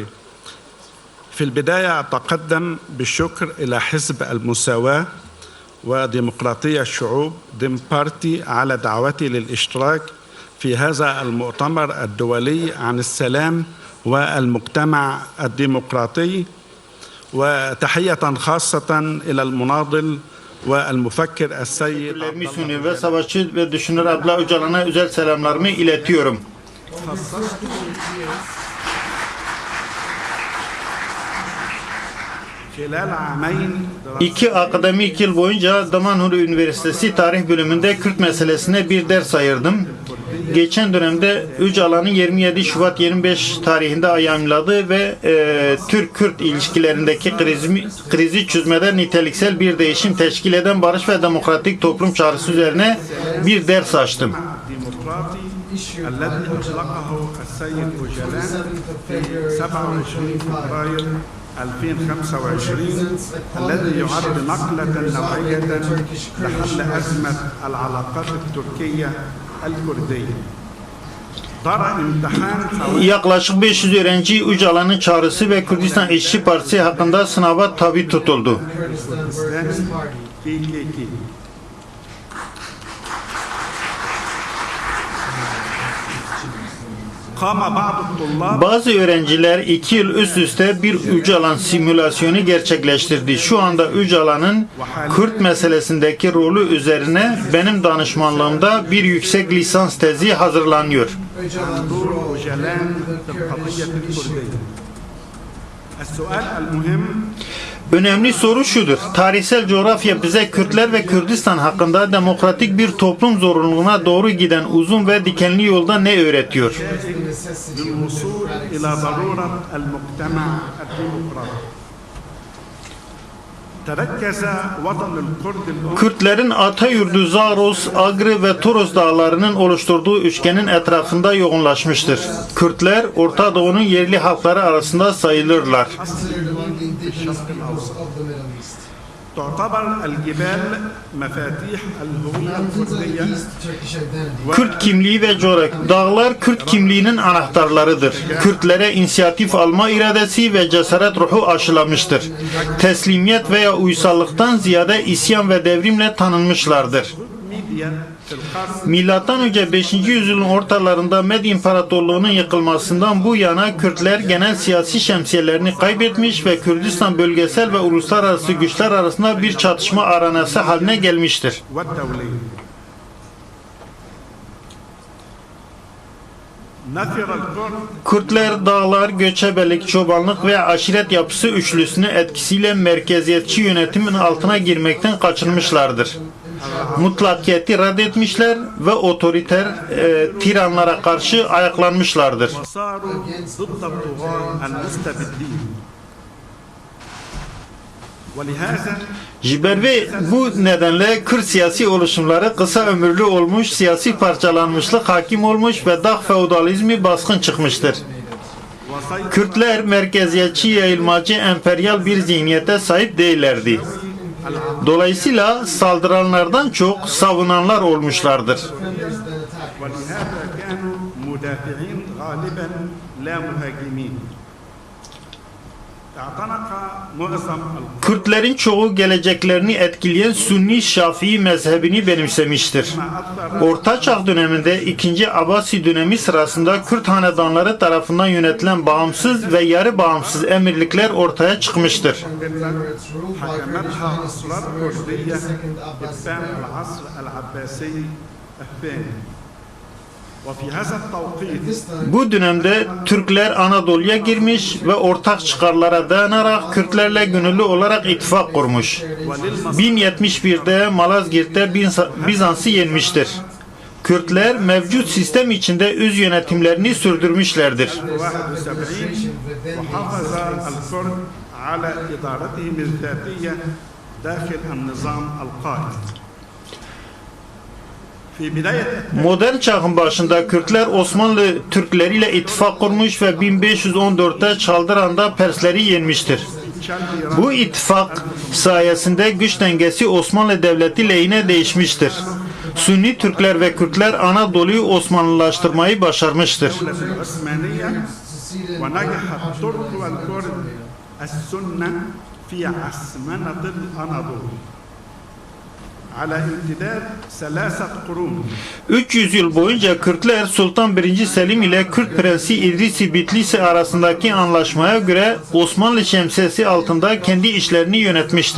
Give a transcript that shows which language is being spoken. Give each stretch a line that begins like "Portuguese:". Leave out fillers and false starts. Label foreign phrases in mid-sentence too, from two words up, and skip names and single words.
Arabic: في البداية أتقدم بالشكر إلى حزب المساواة وديمقراطية الشعوب ديم بارتي على دعوتي للاشتراك في هذا المؤتمر الدولي عن السلام والمجتمع الديمقراطي، وتحية خاصة إلى المناضل والمفكر السيد
Turkish: Teşekkürlerimi sunuyor ve savaşçı ve düşünür Abdullah Öcalan'a özel selamlarımı iletiyorum.
Arabic: خلال عامين
Turkish: 2 akademik yıl boyunca Damanhur Üniversitesi Tarih Bölümünde Kürt meselesine bir ders ayırdım. Geçen dönemde Öcalan'ın 27 Şubat 25 tarihinde yayımladığı ve Türk-Kürt ilişkilerindeki krizi çözmede niteliksel bir değişim teşkil eden barış ve demokratik toplum çağrısı üzerine bir ders açtım.
Arabic: الديمقراطي الذي أطلقه السيد أوجلان في 27 فبراير 2025 الذي يعد نقلة نوعية لحل أزمة العلاقات التركية الكردية. دار امتحان
Turkish: Yaklaşık 500 öğrenci Öcalan'ın çağrısı ve Kürdistan İşçi Partisi hakkında sınava tabi tutuldu. PKK.
Arabic: قام بعض الطلاب
Turkish: Bazı öğrenciler 2 yıl üst üste bir Öcalan simülasyonu gerçekleştirdi. Şu anda Öcalan'ın Kürt meselesindeki rolü üzerine benim danışmanlığımda bir yüksek lisans tezi hazırlanıyor.
Arabic: دور أوجلان في القضية الكردية. السؤال المهم
Turkish: Önemli soru şudur. Tarihsel coğrafya bize Kürtler ve Kürdistan hakkında demokratik bir toplum zorunluluğuna doğru giden uzun ve dikenli yolda ne öğretiyor?
Arabic: للوصول إلى ضرورة المجتمع الديمقراطي. تركز وطن الكرد الأم
Turkish: Kürtlerin Atayurdu, Zaros, Agri ve Toros dağlarının oluşturduğu üçgenin etrafında yoğunlaşmıştır. Kürtler Orta Doğu'nun yerli halkları arasında sayılırlar.
Arabic: تعتبر الجبال مفاتيح الهوية الكردية
Turkish: Kürt kimliği ve coğrafya. Dağlar Kürt kimliğinin anahtarlarıdır. Kürtlere inisiyatif alma iradesi ve cesaret ruhu aşılamıştır. Teslimiyet veya uysallıktan ziyade isyan ve devrimle tanınmışlardır.
Arabic: ميديا في القرن
Turkish: Milattan önce 5. yüzyılın ortalarında Med İmparatorluğu'nun yıkılmasından bu yana Kürtler genel siyasi şemsiyelerini kaybetmiş ve Kürdistan bölgesel ve uluslararası güçler arasında bir çatışma aranası haline gelmiştir.
Arabic: والدولية. نثر الكرد
Turkish: Kürtler dağlar, göçebelik, çobanlık ve aşiret yapısı üçlüsünün etkisiyle merkeziyetçi yönetimin altına girmekten kaçınmışlardır. Mutlakiyeti reddetmişler ve otoriter tiranlara karşı ayaklanmışlardır.
Arabic: وصاروا ضد الطغاة المستبدين. ولهذا
Turkish: Ve bu nedenle Kürt siyasi oluşumları kısa ömürlü olmuş, siyasi parçalanmışlık hakim olmuş ve dağ feodalizmi baskın çıkmıştır.
Arabic: وسيطر
Turkish: Kürtler merkeziyetçi, yayılmacı, emperyal bir zihniyete sahip değillerdi. Dolayısıyla saldıranlardan çok savunanlar olmuşlardır.
Arabic: ولهذا كانوا مدافعين غالبا لا مهاجمين. اعتنق معظم
Turkish: Kürtlerin çoğu geleceklerini etkileyen Sünni Şafii mezhebini benimsemiştir. Orta Çağ döneminde 2. Abbasi dönemi sırasında Kürt hanedanları tarafından yönetilen bağımsız ve yarı bağımsız emirlikler ortaya çıkmıştır.
Arabic: حكمتها أسرار كردية إبان العصر العباسي الثاني. وفي هذا التوقيت
Turkish: Bu dönemde Türkler Anadolu'ya girmiş ve ortak çıkarlara dayanarak Kürtlerle gönüllü olarak ittifak kurmuş. 1071'de Malazgirt'te Bizans'ı yenmiştir. Kürtler mevcut sistem içinde öz yönetimlerini sürdürmüşlerdir.
Arabic: 71 وحافظ الكرد على إدارتهم الذاتية داخل النظام القائم. في بداية
Turkish: Modern çağın başında Kürtler Osmanlı Türkleriyle ittifak kurmuş ve 1514'te Çaldıran'da Persleri yenmiştir. Bu ittifak sayesinde güç dengesi Osmanlı Devleti lehine değişmiştir. Sünni Türkler ve Kürtler Anadolu'yu Osmanlılaştırmayı başarmıştır.
Arabic: الدولة العثمانية ونجح الترك والكرد السنة في عصمنة الأناضول على امتداد 3 قرون.
Turkish: 300 yıl boyunca Kürtler Sultan 1. Selim ile Kürt Prensi İdris-i Bitlisi arasındaki anlaşmaya göre Osmanlı şemsiyesi altında kendi işlerini yönetmiştir.